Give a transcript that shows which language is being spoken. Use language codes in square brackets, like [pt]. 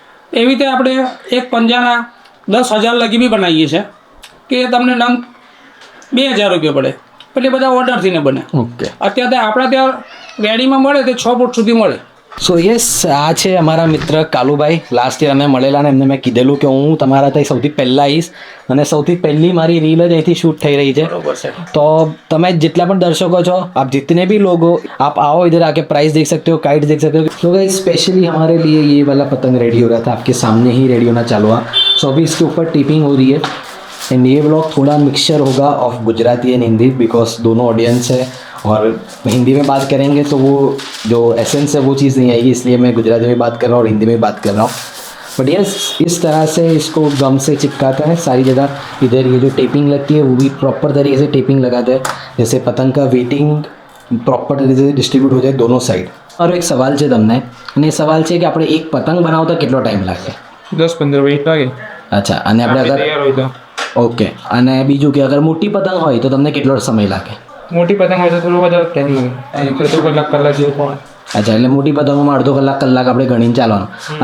[gu] એવી રીતે આપણે એક પંજાના 10,000 લગી બી બનાવીએ છીએ કે તમને નંગ 2000 રૂપિયા પડે. એટલે બધા ઓર્ડરથી ને બને. ઓકે. અત્યારે આપણા ત્યાં રેડીમાં મળે તે 6 ફૂટ સુધી મળે. સો યસ, આ છે અમારા મિત્ર કાલુભાઈ. લાસ્ટ યર અમે મળેલા ને એમને મેં કીધેલું કે હું તમારા ત્યાં સૌથી પહેલાં આવીશ અને સૌથી પહેલી મારી રીલ જ અહીંથી શૂટ થઈ રહી છે. તો તમે જેટલા પણ दर्शकों છો, [hi] आप जितने भी लोग हो, आप आओ इधर आके प्राइस देख सकते हो, काइट देख सकते हो. तो गाइस स्पेशली हमारे लिए ये वाला पतंग रेडी हो रहा था, आपके सामने ही रेडी होना चालू हुआ. सो अभी इसके ऊपर टिपिंग हो रही है एंड ये ब्लॉग थोड़ा मिक्सचर होगा of Gujarati and Hindi because दोनों ऑडियंस है और हिंदी में बात करेंगे तो वो जो एसेंस है वो चीज़ नहीं आएगी, इसलिए मैं गुजराती में बात कर रहा हूँ और हिंदी में बात कर रहा हूँ. बट यस, इस तरह से इसको गम से चिपकाते हैं सारी जगह. इधर ये जो टेपिंग लगती है वो भी प्रॉपर तरीके से टेपिंग लगाते हैं, जैसे पतंग का वेटिंग प्रॉपर तरीके से डिस्ट्रीब्यूट हो जाए दोनों साइड. [gu] और एक सवाल છે તમને, અને એ સવાલ છે કે આપણે એક પતંગ બનાવતા કેટલો ટાઈમ લાગે? 10-15 મિનિટ લાગે. અચ્છા, અને આપણે અગર ઓકે, અને બીજું કે અગર મોટી પતંગ હોય તો તમને કેટલો સમય લાગે? મોટી પતંગ હોય તો થોડું વધારે ટાઈમ લાગે, અડધો કલાક જેવું પણ. અચ્છા, એટલે મોટી પતંગોમાં અડધો કલાક આપણે ગણીને ચાલવાનું.